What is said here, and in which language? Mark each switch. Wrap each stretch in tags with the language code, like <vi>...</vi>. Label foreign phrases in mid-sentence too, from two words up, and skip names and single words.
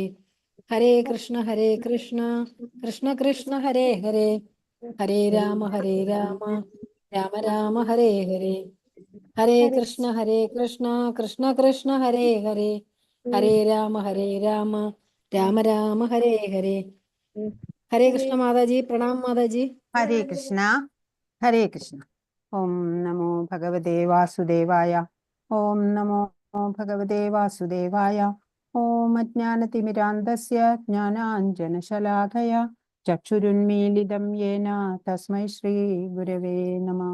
<sa>ഹരേ കൃഷ്ണ കൃഷ്ണ കൃഷ്ണ ഹരേ ഹരേ, ഹരേ രാമ രാമ രാമ ഹരേ ഹരേ. ഹരേ കൃഷ്ണ കൃഷ്ണ കൃഷ്ണ ഹരേ ഹരേ, ഹരേ രാമ രാമ രാമ ഹരേ ഹരേ.</sa> <hi>हरे कृष्ण माताजी, प्रणाम माताजी.</hi> <sa>ഹരേ കൃഷ്ണ ഹരേ കൃഷ്ണ. ഓം നമോ ഭഗവതേ വാസുദേവായ. ഓം നമോ ഭഗവതേ വാസുദേവായ. ഓം അജ്ഞാനതിമിരാന്തസ്യ ജ്ഞാനാഞ്ജനശലാഖയ ചക്ഷുരുന്മീലിതം യേന തസ്മൈ ശ്രീ ഗുരവേ നമഃ.</sa>